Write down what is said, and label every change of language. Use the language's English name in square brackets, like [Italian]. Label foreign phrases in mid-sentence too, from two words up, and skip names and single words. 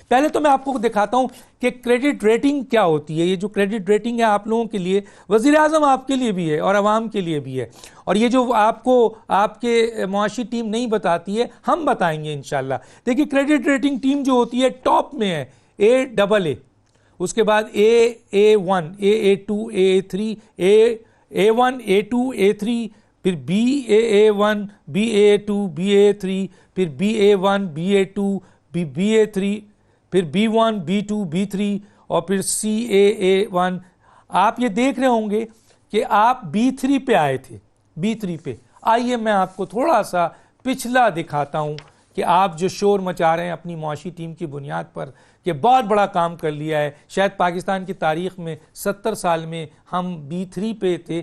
[Urdu] پہلے تو میں آپ کو دکھاتا ہوں کہ [English] credit rating [Urdu] کیا ہوتی ہے. یہ جو [English] credit rating [Urdu] ہے آپ لوگوں کے لیے، وزیر اعظم آپ کے لیے بھی ہے اور عوام کے لیے بھی ہے، اور یہ جو آپ کو آپ کے معاشی ٹیم نہیں بتاتی ہے ہم بتائیں گے ان شاء اللہ. دیکھیے [English] credit rating team [Urdu] جو ہوتی ہے ٹاپ میں ہے AA، اس کے بعد A1، AA2، AA3، A1، A2، A3، پھر BAA1، BAA2، BAA3، پھر BA1، BA2، BA3, پھر B1، B2، B3 اور پھر CAA1. آپ یہ دیکھ رہے ہوں گے کہ آپ B3 پہ آئے تھے، B3 پہ. آئیے میں آپ کو تھوڑا سا پچھلا دکھاتا ہوں کہ آپ جو شور مچا رہے ہیں اپنی معاشی ٹیم کی بنیاد پر کہ بہت بڑا کام کر لیا ہے، شاید پاکستان کی تاریخ میں 70 سال میں ہم B3 پہ تھے.